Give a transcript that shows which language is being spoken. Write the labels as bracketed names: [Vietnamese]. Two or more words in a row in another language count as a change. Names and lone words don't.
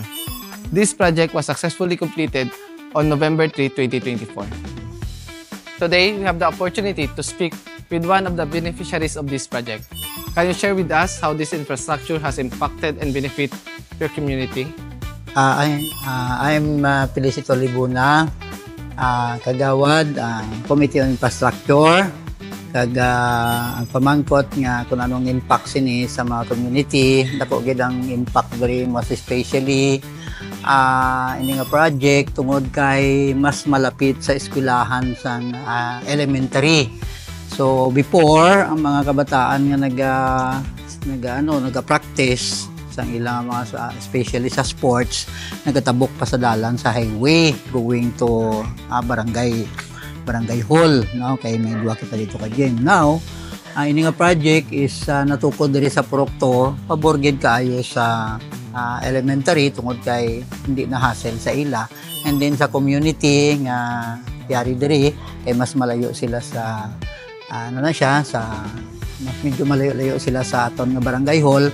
[English] This project was successfully completed on November 3, 2024. Today, we have the opportunity to speak with one of the beneficiaries of this project. Can you share with us how this infrastructure has impacted and benefit your community? [Hiligaynon] I'm Felicito Libuna, kagawad Committee on Infrastructure, ang pamangkot nga kung anong impact sini sa mga community. Dako gid ang impact [English] very most especially [Hiligaynon] ini nga project tungod kay mas malapit sa eskwelahan sa elementary. So before ang mga kabataan nga naga-practice sa ilang mga especially sa sports, nagatabok pa sa dalan sa highway [English] going to [Hiligaynon] barangay hall, no? Kay may duwa kita dito kay Jen. Now, ini nga project is natukod diri sa Proctor, pabor gid kaayo sa elementary tungod kay hindi na hassle sa ila, and then sa community nga yari diri kay mas malayo sila sa mas medyo malayo-layo sila sa aton nga barangay hall.